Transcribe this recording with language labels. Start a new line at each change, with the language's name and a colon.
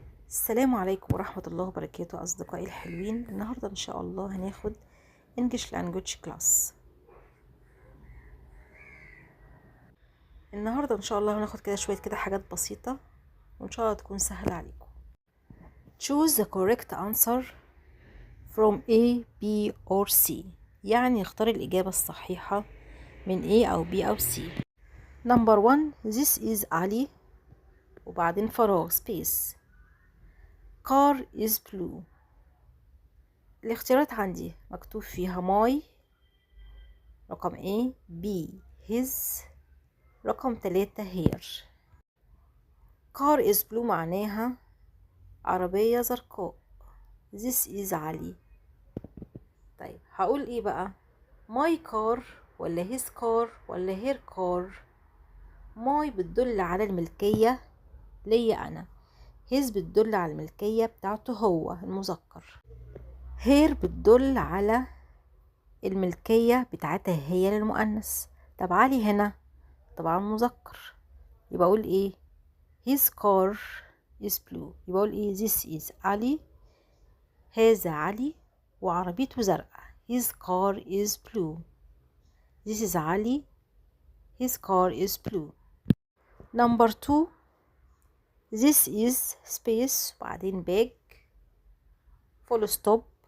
Arabic: السلام عليكم ورحمة الله وبركاته أصدقائي الحلوين. النهاردة إن شاء الله هناخد
English: English Language Class.
Arabic: النهاردة إن شاء الله هناخد كده شوية حاجات بسيطة وإن شاء الله تكون سهلة عليكم.
English: Choose the correct answer from A, B or C.
Arabic: يعني اختار الإجابة الصحيحة من A أو B أو C.
English: Number 1. This is Ali
Arabic: وبعدين فراغ
English: space. Car is blue.
Arabic: الاختيارات عندي مكتوب فيها my رقم A، B his، رقم 3 here.
English: car is blue
Arabic: معناها عربية زرقاء.
English: this is Ali.
Arabic: طيب هقول ايه بقى؟ my car ولا his car ولا her car؟ my بتدل على الملكية ليا أنا، his بتدل على الملكية بتاعته هو المذكر، her بتدل على الملكية بتاعتها هي للمؤنث. طب علي هنا طبعا مذكر، يبقى اقول ايه؟
English: his car is blue.
Arabic: يبقى اقول ايه؟
English: this is
Arabic: علي، هذا علي وعربيته زرقاء.
English: his car is blue. this is Ali, his car is blue. number 2. this is space
Arabic: وبعدين
English: bag full stop.